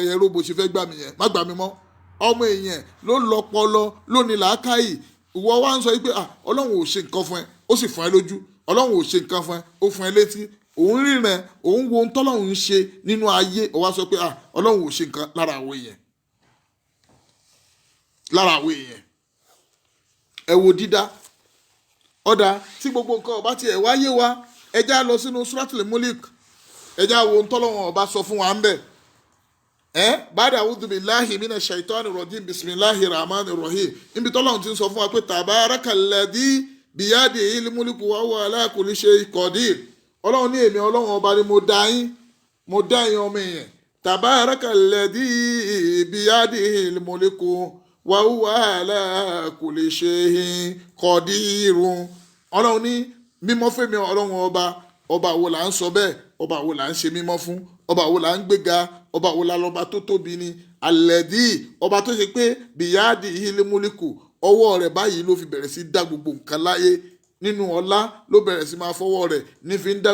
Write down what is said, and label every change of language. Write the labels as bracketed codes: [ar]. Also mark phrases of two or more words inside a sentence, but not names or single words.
[yo] yẹn ró bó ṣe fẹ́ gbà mí yẹn má gbà mí mọ́ ọmọ èèyàn ló lọ́pọlọ ló ní làákàyè ìwọ wá ń sọ pé ọlọ́run ò ṣe nǹkan fún ẹ ó sì fún ẹ lójú ọlọ́run ò ṣe nǹkan fún ẹ ó fún ẹ létí òun ríran òun wo ohun tọ́lọ́run ń ṣe nínú ayé ó wá sọ pé ọlọ́run ò ṣe nǹkan lára àwọn èèyàn ẹ wo dídá ọ̀dà tí gbogbo nǹkan ọba tiẹ̀ wáyé wa ẹjá lọ sínú [ar] سورة الملك [yo] ẹjá wo ohun tọ́lọ́run ọba sọ fún wa ń bẹ̀ bàdà [ar] أعوذ بالله من الشيطان الرجيم بسم الله الرحمن الرحيم [yo] níbi tọ́lọ́run ti ń sọ fún wa pé [ar] تبارك الذي بيده الملك وهو على كل شيء قدير [yo] ọlọ́run ní èmi ọlọ́run ọba ni mo dá yín ọmọ èèyàn [ar] تبارك الذي بيده الملك وهو على كل شيء قدير [yo] ọlọ́run ní mímọ́ fẹ́mi ọlọ́run ọba wo là ń sọ bẹ́ẹ̀ ọba wo là ń ṣe mímọ́ fún ọba wo là ń gbéga ọba wo la lọ́ba tó tóbi ni alẹ́dí ọba tó ṣe pé [ar] بيده الملك [yo] ọwọ́ rẹ̀ báyìí ló fi bẹ̀rẹ̀ sí dá gbogbo nǹkan láyé nínú ọlá ló bẹ̀rẹ̀ sí máa fọwọ́ rẹ̀ nífi ń dá